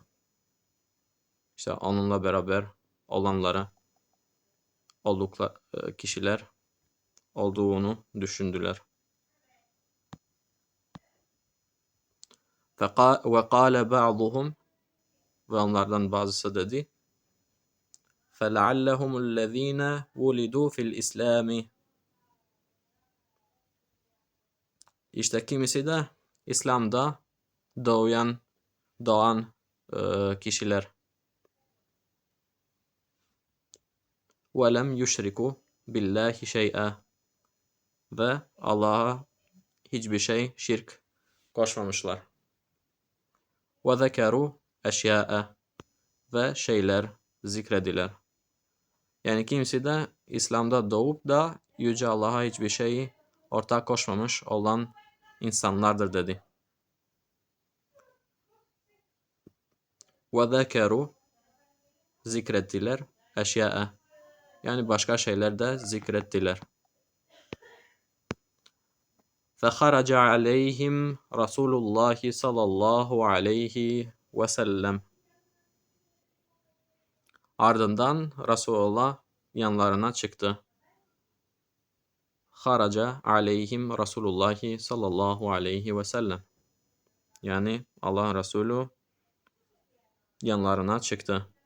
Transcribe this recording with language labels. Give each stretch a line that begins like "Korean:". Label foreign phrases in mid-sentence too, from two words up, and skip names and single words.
Turkish: İşte onunla beraber olanlara, oldukları kişiler olduğunu düşündüler.
Arabic: وقال بعضهم,
Turkish: ve onlardan bazısı dedi,
Arabic: فَلَعَلَّهُمُ الَّذ۪ينَ وُلِدُوا فِي الْإِسْلَامِ.
Turkish: İşte kimisi de İslam'da doğan kişiler.
Arabic: وَلَمْ يُشْرِكُوا بِاللّٰهِ شَيْئًا,
Turkish: ve Allah'a hiçbir şey şirk koşmamışlar.
Arabic: وَذَكَرُوا أشياء
Turkish: ve şeyler zikrediler. Yani kimisi de İslam'da doğup da Yüce Allah'a hiçbir şeyi ortak koşmamış olan insanlardır dedi. وَذَكَرُوا zikrettiler eşyâ'e. Yani başka şeyler de zikrettiler.
Arabic: فَخَرَجَ عَلَيْهِمْ رَسُولُ اللّٰهِ صَلَى اللّٰهُ عَلَيْهِ وَسَلَّمْ.
Turkish: Ardından Resulullah yanlarına çıktı.
Arabic: خرج عليهم رسول الله صلى الله عليه وسلم.
Turkish: Yani Allah'ın Resulü yanlarına çıktı.